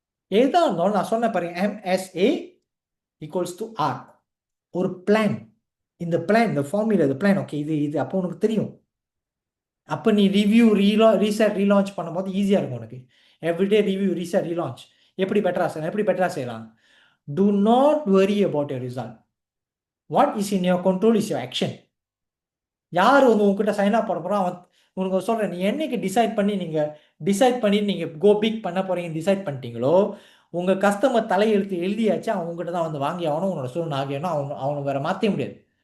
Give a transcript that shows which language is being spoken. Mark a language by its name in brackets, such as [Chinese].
[Tamil] எதா இருந்தாலும் நான் சொன்ன பாருங்க, MSA ஈக்குவல்ஸ் டு R. ஒரு பிளான், இந்த பிளான், இந்த ஃபார்முலா, இந்த பிளான். ஓகே, இது அப்போ உனக்கு தெரியும். அப்போ நீ ரிவ்யூ ரீசெட் ரீலான்ச் பண்ணும்போது ஈஸியாக இருக்கும் உனக்கு. எவ்ரிடே ரிவ்யூ ரீசெட் ரீலான்ச் எப்படி பெட்டராக செய்யலாம். [English] Do not worry about your result. What is in your control is your action. [Tamil] யார் வந்து உங்ககிட்ட சைன் அப் பண்ண போகிறோம், அவன் உனக்கு சொல்கிறேன், நீ என்னைக்கு டிசைட் பண்ணி நீங்கள் கோ பிக் பண்ண போகிறீங்க டிசைட் பண்ணிட்டீங்களோ, உங்கள் கஸ்டமர் தலையெழுத்து எழுதியாச்சு, அவன் உங்ககிட்ட தான் வந்து வாங்கி ஆகணும், உன்னோட ஸ்டூடெண்ட் ஆகியணும், அவனை வேறு மாற்ற முடியாது.